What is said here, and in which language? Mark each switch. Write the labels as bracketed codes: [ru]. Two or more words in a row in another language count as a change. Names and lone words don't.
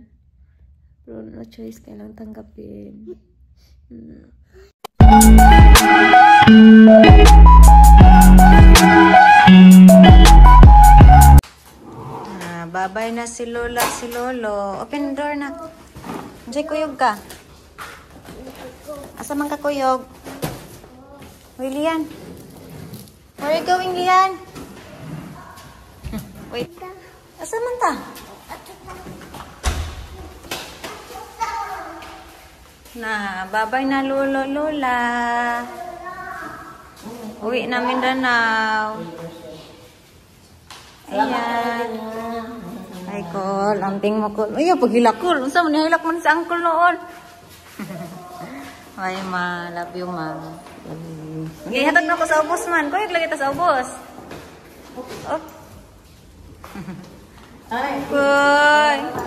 [tl] Pero [en] no choice, [tl] kailang tanggapin. [ceb] Babay na si Lola, si Lolo. [en] Open door na. [ceb] Andiyan kuyog ka. Asa man ka kuyog? Uy, Lian. [en] Where are you going, Lian? Wait. [ceb] Asa man ta? Na, babay na Lolo, Lola. [tl] Uwi na Mindanao. Ayan. Ay, Kol. [ceb] Amping mo, Kol. Ay, paghilak, Kol. Unsa mo nihilak mo sa uncle noon? [en] Ay, ma. Love you, ma. [ceb] Gihatag na ako sa ubos, man. Kuyog lagi ta sa ubos. Oh. Koy.